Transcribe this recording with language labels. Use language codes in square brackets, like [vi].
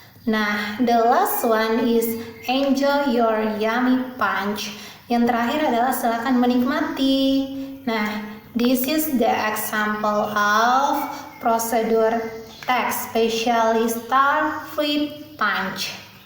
[en] Nah, the last one is enjoy your yummy punch. [id] Yang terakhir adalah silakan menikmati. [en] Nah, this is the example of procedure text, especially star fruit punch.